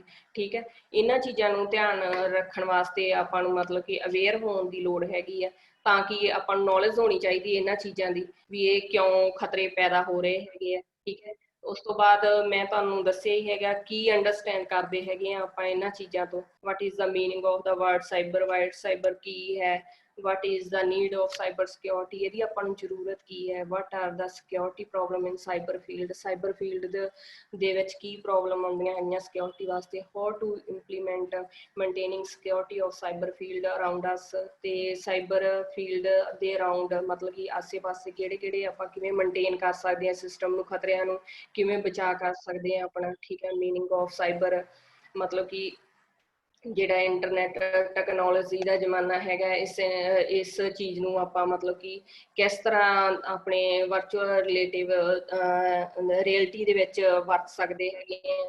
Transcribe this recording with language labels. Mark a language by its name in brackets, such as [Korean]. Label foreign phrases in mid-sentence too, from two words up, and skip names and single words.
[Punjabi] ਠੀਕ ਹੈ, ਇਹਨਾਂ ਚੀਜ਼ਾਂ ਨੂੰ ਧਿਆਨ ਰੱਖਣ ਵਾਸਤੇ ਆਪਾਂ ਨੂੰ ਮਤਲਬ ਕਿ ਅਵੇਅਰ ਹੋਣ ਦੀ ਲੋੜ ਹੈਗੀ ਆ, ਤਾਂ ਕਿ ਆਪਾਂ ਨੂੰ ਨੌਲੇਜ ਹੋਣੀ ਚਾਹੀਦੀ ਹੈ ਇਹਨਾਂ ਚੀਜ਼ਾਂ ਦੀ ਵੀ ਇਹ ਕਿਉਂ ਖਤਰੇ ਪੈਦਾ ਹੋ ਰਹੇ ਹੈਗੇ ਆ। ਠੀਕ ਹੈ, ਉਸ ਤੋਂ ਬਾਅਦ ਮੈਂ ਤੁਹਾਨੂੰ ਦੱਸਿਆ ਹੀ ਹੈਗਾ ਕੀ ਅੰਡਰਸਟੈਂਡ ਕਰਦੇ ਹੈਗੇ ਆ ਆਪਾਂ ਇਹਨਾਂ ਚੀਜ਼ਾਂ ਤੋਂ। [English] What is the meaning of the word cyber, why cyber [Punjabi] ਕੀ ਹੈ, [English] what is the need of cyber security, [Punjabi] ਇਹਦੀ ਆਪਾਂ ਨੂੰ ਜ਼ਰੂਰਤ ਕੀ ਹੈ, [English] what are the security problem in cyber field, cyber field [Punjabi] ਦੇ ਵਿੱਚ ਕੀ ਪ੍ਰੋਬਲਮ ਆਉਂਦੀਆਂ ਹੈਗੀਆਂ ਸਿਕਿਉਰਿਟੀ ਵਾਸਤੇ, [English] how to implement maintaining security of cyber field around us, [Punjabi] ਤੇ [English] cyber field [Punjabi] ਦੇ ਅਰਾਊਂਡ ਮਤਲਬ ਕਿ ਆਸੇ ਪਾਸੇ ਕਿਹੜੇ ਕਿਹੜੇ ਆਪਾਂ ਕਿਵੇਂ ਮੇਨਟੇਨ ਕਰ ਸਕਦੇ ਹਾਂ ਸਿਸਟਮ ਨੂੰ, ਖਤਰਿਆਂ ਨੂੰ ਕਿਵੇਂ ਬਚਾ ਕਰ ਸਕਦੇ ਹਾਂ ਆਪਣਾ। ਠੀਕ ਹੈ, [English] meaning of cyber [Punjabi] ਮਤਲਬ ਕਿ ਜਿਹੜਾ [English] internet technology [Punjabi] ਦਾ ਜ਼ਮਾਨਾ ਹੈਗਾ, ਇਸ ਚੀਜ਼ ਨੂੰ ਆਪਾਂ ਮਤਲਬ ਕਿ ਕਿਸ ਤਰ੍ਹਾਂ ਆਪਣੇ [English] virtual relative reality [Punjabi] ਦੇ ਵਿੱਚ ਵਰਤ ਸਕਦੇ ਹੈਗੇ ਆ।